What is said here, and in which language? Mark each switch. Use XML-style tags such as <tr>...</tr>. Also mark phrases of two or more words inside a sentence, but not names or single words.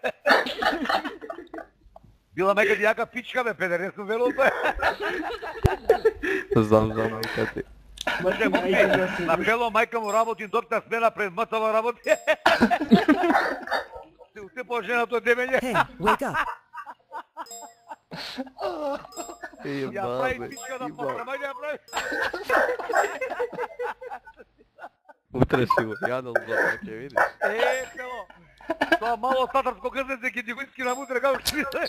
<mk>Била мајка ти јака пичка, бе, педер, не сум вело тоа. Знам за мајка ти. На бело мајка му работи, доктор смена пред МТВ работи. Се по женато демење.</mk> <en>Hey, wake up.</en> <mk>Ја прави пичка да посрама, ја прави. Утре си го јадал за ќе видиш. Бело. Тоа мало татарско грзеце ќе ти го искинам утре како што видиш.</mk>